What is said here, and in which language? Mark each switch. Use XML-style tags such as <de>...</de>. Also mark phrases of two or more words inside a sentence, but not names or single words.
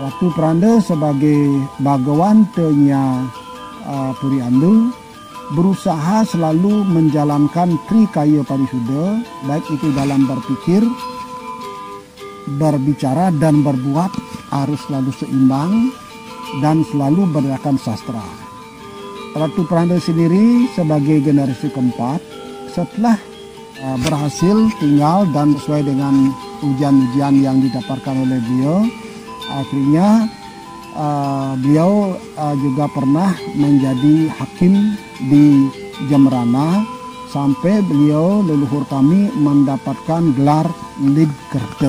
<id>Ratu Pranda sebagai bagawantenya Puri Andu berusaha selalu menjalankan trikaya parisuda, baik itu dalam berpikir, berbicara dan berbuat harus selalu seimbang dan selalu berdasarkan sastra. Ratu Pranda sendiri sebagai generasi keempat setelah berhasil tinggal dan sesuai dengan ujian-ujian yang didapatkan oleh beliau, akhirnya beliau juga pernah menjadi hakim di Jembrana sampai beliau leluhur kami mendapatkan gelar Lidkerta.</id>